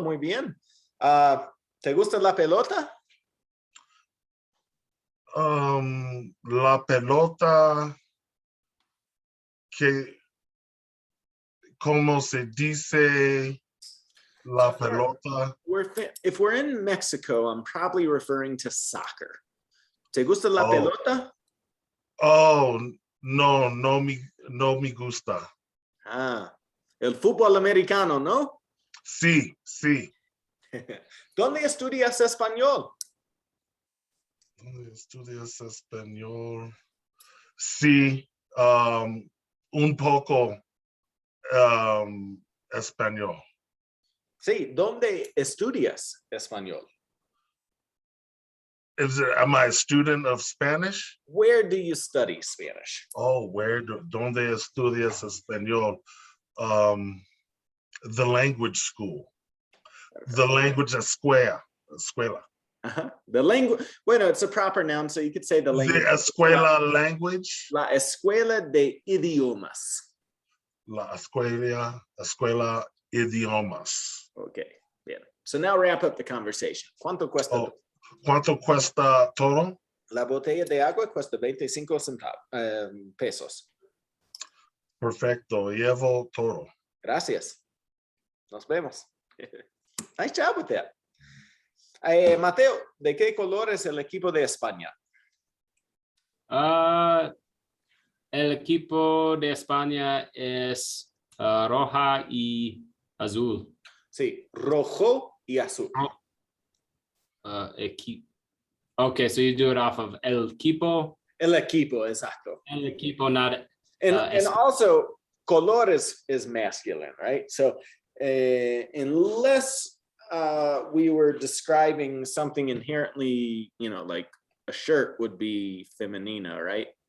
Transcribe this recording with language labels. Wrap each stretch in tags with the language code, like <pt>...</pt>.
<es>Muy bien. ¿Te gusta la pelota? La pelota que, ¿cómo se dice la pelota?</es> <en>If we're in Mexico, I'm probably referring to soccer.</en> <es>¿Te gusta la Oh. pelota? Oh, no me gusta. Ah, el fútbol americano, ¿no? Sí. ¿Dónde estudias español? ¿Estudias español? Sí, un poco español. Sí, ¿dónde estudias español?</es> <en>Am I a student of Spanish? Where do you study Spanish?</en> <es>Oh, ¿dónde estudias español?</es> <en>The language school. The language escuela. The language, bueno, it's a proper noun, so you could say the language. The escuela language.</en> <es>La escuela de idiomas. La escuela idiomas.</es> <en>Okay, bien. So now wrap up the conversation.</en> <es>¿Cuánto cuesta? Oh, ¿cuánto cuesta todo? La botella de agua cuesta 25 pesos. Perfecto, llevo todo. Gracias. Nos vemos.</es> <en>Nice job with that.</en> <es>Mateo, ¿de qué color es el equipo de España? El equipo de España es roja y azul. Sí, rojo y azul.</es> <en>Okay, so you do it off of el equipo.</en> <es>El equipo, exacto. El equipo, not.</es> <en>And also, color is masculine, right? So unless we were describing something inherently, like a shirt would be femenina, right?</en>